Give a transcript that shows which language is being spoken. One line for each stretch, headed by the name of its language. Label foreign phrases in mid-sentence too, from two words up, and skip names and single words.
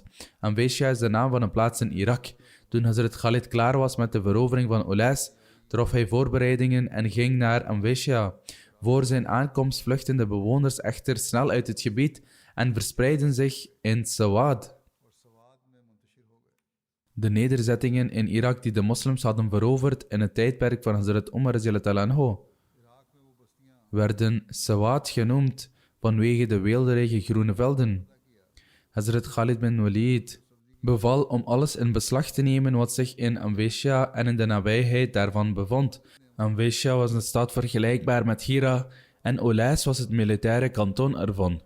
Dutch: Anwesha is de naam van een plaats in Irak. Toen Hazrat Khalid klaar was met de verovering van Ulais, trof hij voorbereidingen en ging naar Anwesha. Voor zijn aankomst vluchtten de bewoners echter snel uit het gebied en verspreidden zich in Sawad. De nederzettingen in Irak die de moslims hadden veroverd in het tijdperk van Hazrat Umar
Arabic: رضي الله عنه
Dutch: werden Sawad genoemd vanwege de weelderige groene velden. Hazrat Khalid bin Walid beval om alles in beslag te nemen wat zich in Anwesha en in de nabijheid daarvan bevond. Anwesha was een stad vergelijkbaar met Hira en Ulais was het militaire kanton ervan.